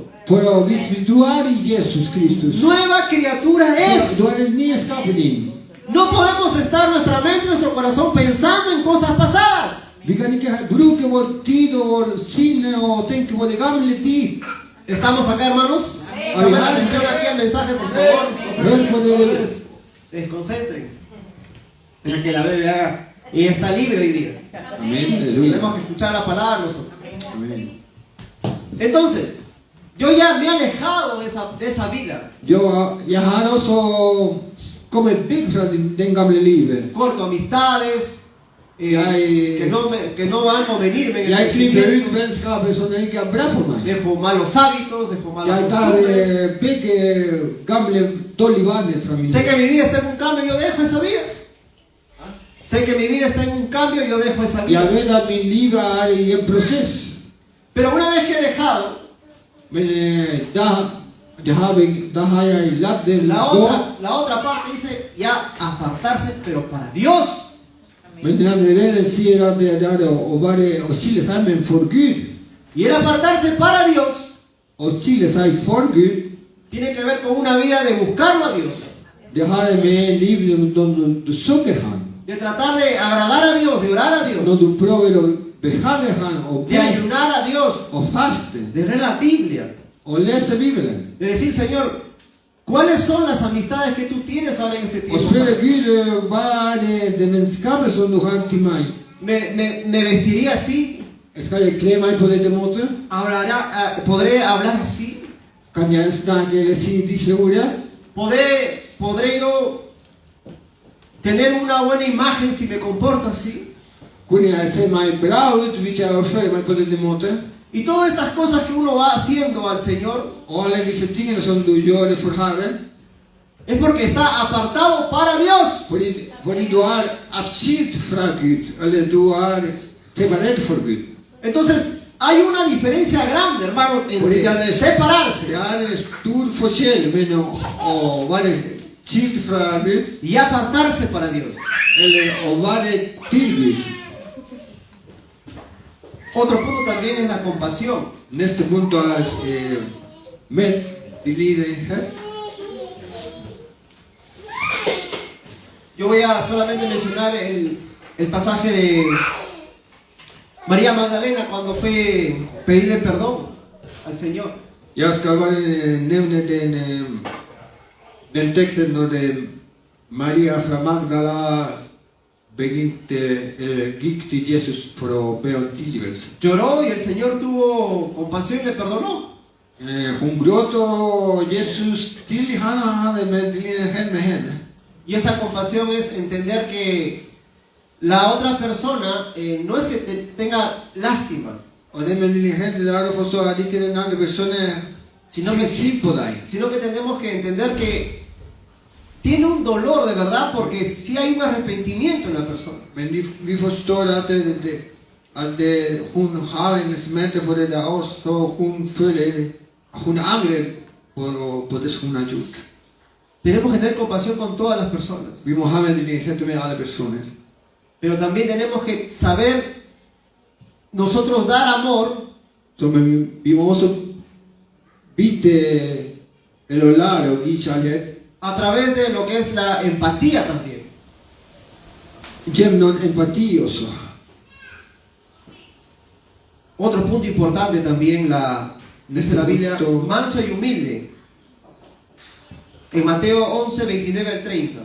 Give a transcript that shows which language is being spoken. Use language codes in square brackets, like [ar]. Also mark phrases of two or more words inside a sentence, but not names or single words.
[no] For hvis du er i Jesus Kristus, [es] nueva criatura es. [no] du er en ny skapning. [es] No podemos estar nuestra mente y nuestro corazón pensando en cosas pasadas. [no] Vi kan ikke bruke vår tid og vår sinne og tenke på det gamle tid. [es] ¿Estamos acá, hermanos? Amén. Presten atención aquí al mensaje, por favor. No se desconcentren. Deja que la bebé haga. Y está libre hoy día. Amen. Aleluya. Tenemos que escuchar la palabra nosotros. Amen. Entonces, yo ya me he alejado de esa vida. [no] Jeg har også kommet vekk fra den gamle livet. [es] Corto amistades que no van a convenirme en el [no] Jeg klipper [es] crecimiento. [no] ut vennskaper som ikke er bra for meg. [es] Dejo malos hábitos, dejo malas [no] Jeg tar [es] costumbres. [no] begge gamle dårlige vaner fra min [es] Sé que mi vida está en un cambio, yo dejo esa vida. Sé que mi vida está en un cambio, yo dejo esa vida. [no] Jeg vet at min liv er i en prosess. [es] Pero una vez que he dejado, [no] Men da har jeg latt det gå. [es] la otra parte dice ya apartarse, pero para Dios. [no] Men den andre delen sier at det er å skille seg med for Gud. [es] Y el apartarse para Dios [no] Å skille seg for Gud, [es] tiene que ver con una vida de buscarlo a Dios, [no] det har med en liv når du søker Han. [es] de tratar de agradar a Dios, de orar a Dios, [no] Når du prøver å behage Han og [es] de [no] be [es] ayunar a Dios, [no] og faste [es] de leer la Biblia, [no] og lese Bibelen. [es] de decir, Señor, ¿cuáles son las amistades que tú tienes ahora en este [no] Og [es] tiempo? [no] spørre Gud hva er det vennskapet som du har til meg. [es] ¿Me vestiría así? [no] Skal jeg kle meg på dette måten? [es] ¿Podré hablar así? [no] Kan jeg snakke eller si disse ordene? [es] ¿Podré yo tener una buena imagen si me comporto así? [no] Kunne jeg se meg bra ut hvis jeg oppfører meg på denne måten? [es] Y todas estas cosas que uno va haciendo al Señor [no] Og alle disse tingene som du gjør for Herren, [es] es porque está apartado para Dios. [no] fordi du er atskilt fra Gud, eller du er separert for Gud. [es] Entonces, hay una diferencia grande, hermanos, entre separarse [no] Det er en stor forskjell mellom å være skilt fra Gud, [es] y apartarse para Dios. [no] eller å være til Gud. [es] Otro punto también es la compasión. [no] Neste punkt er medlidenhet. [es] Yo voy a solamente mencionar el pasaje de María Magdalena cuando fue a pedirle perdón al Señor. [no] Jeg skal bare nevne den teksten når Maria fra Magdala [sv] gick till Jesus för att be om tillgivelse. [es] Lloró y el Señor tuvo compasión y le perdonó. [sv] Hon gråt och Jesus han hade medlidenhet med henne. [es] Y esa compasión es entender que la otra persona no es que tenga lástima, [sv] Och den medlidenheten där att förstå att inte den andra personen [es] sino que, [sv] ser på dig. [es] sino que tenemos que entender que tiene un dolor de verdad porque sí hay un arrepentimiento en la persona. [sv] Men vi förstår att hon har en smärta för det där och så hon angrar på det hon har gjort. [es] Tenemos que tener compasión con todas las personas, [sv] Vi måste ha medlidenhet med alla personer. [es] pero también tenemos que saber nosotros dar amor [sv] Så men vi måste byta eller lära och ge kärlek [es] a través de lo que es la empatía también. [sv] genom empati också. [es] Otro punto importante también, dice la Biblia, Punto. manso y humilde. En Mateo 11, 29 al 30.